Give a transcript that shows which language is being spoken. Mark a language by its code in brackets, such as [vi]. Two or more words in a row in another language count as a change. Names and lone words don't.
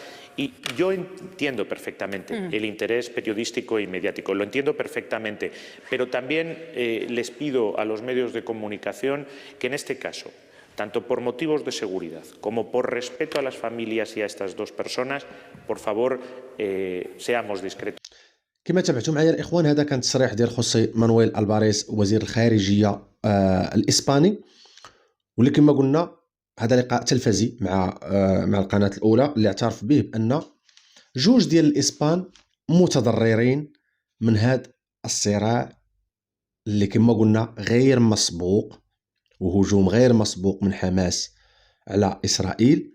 [es] Y yo entiendo perfectamente el interés periodístico y mediático, lo entiendo perfectamente. Pero también les pido a los medios de comunicación que en este caso, tanto por motivos de seguridad como por respeto a las familias y a estas dos personas, por favor, seamos discretos. [ar] كما تابعتوا معايا الاخوان، هذا كان تصريح ديال خوسي مانويل الباريس وزير الخارجيه الاسباني، واللي كما قلنا هذا لقاء تلفزي مع القناه الاولى اللي اعترف به بان جوج ديال الاسبان متضررين من هذا الصراع اللي كما قلنا غير مسبوق، وهجوم غير مسبوق من حماس على اسرائيل.